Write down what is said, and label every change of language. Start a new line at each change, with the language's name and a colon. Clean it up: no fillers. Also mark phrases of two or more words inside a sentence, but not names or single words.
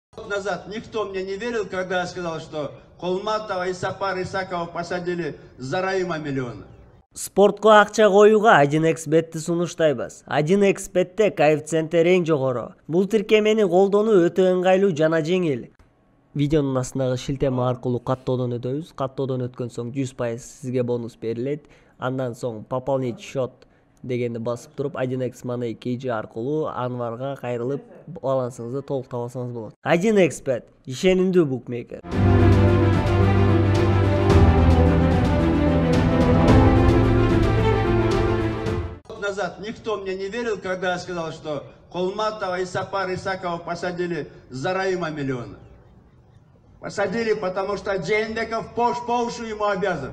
Russian: Год назад никто мне не верил, когда я сказал, что Холматова и Сапар Исакова посадили за Раима миллиона.
Kyrgyz: Спортко акча коюуга 1xbetти сунуштайбыз. 1xbetте коэффициенти эң жогору. Бул тиркемени колдонуу өтө ыңгайлуу жана жеңил. Видеонун астындагы шилтеме аркылуу каттоодон өтөбүз. Каттоодон өткөн соң 100% сизге бонус берилет. Андан соң
Russian: пополнить счет
Kyrgyz: дегенди басып туруп 1x Money KG аркылуу Анварга кайрылып балансыңызды толук табасаңыз болот. 1xbet ишенимдүү букмекер.
Russian: Назад никто мне не верил, когда я сказал, что Холматова и Сапар Исакова посадили за Раима миллиона. Посадили, потому что Джейнбеков по уши ему обязан.